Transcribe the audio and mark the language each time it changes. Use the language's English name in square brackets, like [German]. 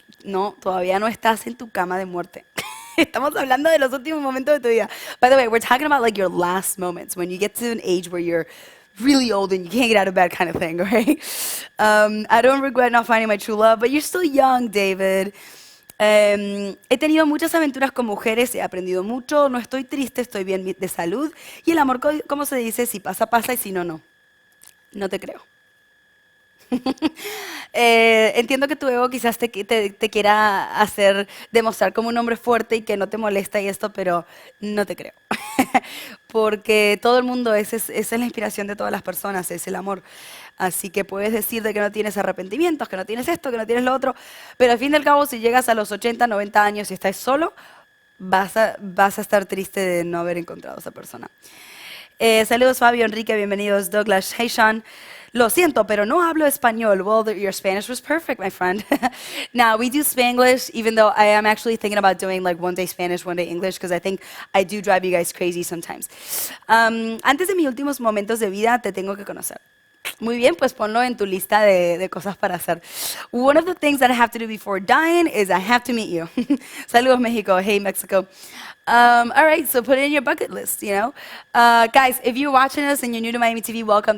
[Spanish] No, todavía no estás en tu cama de muerte. Estamos hablando de los últimos momentos de tu vida. [English] By the way, we're talking about like your last moments, when you get to an age where you're really old and you can't get out of bed kind of thing, right? I don't regret not finding my true love, but you're still young, David. [Spanish] He tenido muchas aventuras con mujeres, he aprendido mucho, no estoy triste, estoy bien de salud. Y el amor, como se dice, si pasa, pasa y si no, no. No te creo. Entiendo que tu ego quizás te quiera hacer demostrar como un hombre fuerte y que no te molesta y esto, pero no te creo. Porque todo el mundo, esa es la inspiración de todas las personas, es el amor. Así que puedes decir de que no tienes arrepentimientos, que no tienes esto, que no tienes lo otro, pero al fin y al cabo, si llegas a los 80, 90 años y estás solo, vas a estar triste de no haber encontrado a esa persona. Saludos Fabio, Enrique, bienvenidos. Douglas, [English] hey Sean. [Spanish] Lo siento, pero no hablo español. [English] Well, your Spanish was perfect, my friend. Now, we do Spanglish, even though I am actually thinking about doing like one day Spanish, one day English, because I think I do drive you guys crazy sometimes. [Spanish] Antes de mis últimos momentos de vida, te tengo que conocer. Muy bien, pues ponlo en tu lista de cosas para hacer. [English] One of the things that I have to do before dying is I have to meet you. [Spanish] Saludos, Mexico. [English] Hey, Mexico. All right, so put it in your bucket list, you know. Guys, if you're watching us and you're new to Miami TV, welcome.